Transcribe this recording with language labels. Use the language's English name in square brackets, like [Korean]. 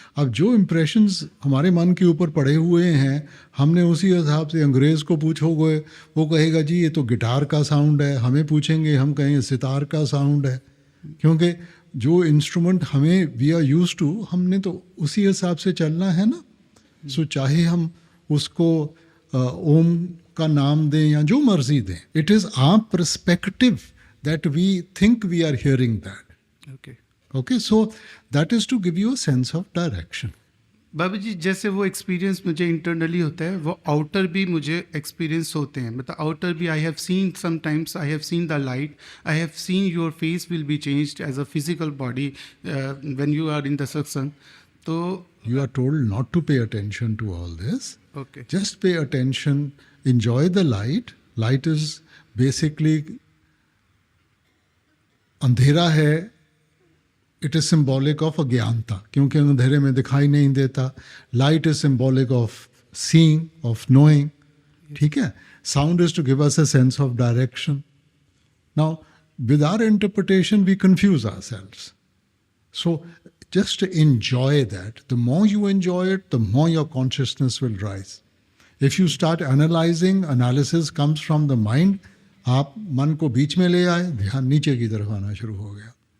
[Hindi] अब जो इम्प्रेशंस हमारे मन के ऊपर पड़े हुए हैं, हमने उसी हिसाब से, अंग्रेज़ को पूछोगे वो कहेगा जी ये तो गिटार का साउंड है, हमें पूछेंगे हम कहेंगे सितार का साउंड है, क्योंकि जो इंस्ट्रूमेंट हमें वी आर यूज टू, हमने तो उसी हिसाब से चलना है ना. सो चाहे हम उसको ओम का नाम दें या जो मर्जी दें, [English] It is our perspective that we think we are hearing that. Okay, so that is to give you a sense of direction. [Hindi] बाबा जी जैसे वो एक्सपीरियंस मुझे इंटरनली होता है, वो आउटर भी मुझे एक्सपीरियंस होते हैं. मतलब आउटर भी [English] I have seen sometimes, I have seen the light, I have seen your face will be changed as a physical body when you are in the satsang. [Hindi] तो [English] you are told not to pay attention to all this. Okay. Just pay attention, enjoy the light. Light is basically [Hindi] अंधेरा है. [English] it is symbolic of [Hindi] अज्ञानता, क्योंकि अंधेरे में दिखाई नहीं देता. [English] Light is symbolic of seeing, of knowing. [Hindi] ठीक है. [English] Sound is to give us a sense of direction. Now with our interpretation we confuse ourselves. So just enjoy that. The more you enjoy it, the more your consciousness will rise. If you start analyzing, analysis comes from the mind. [Hindi] आप मन को बीच में ले आए, ध्यान नीचे की तरफ आना शुरू हो गया.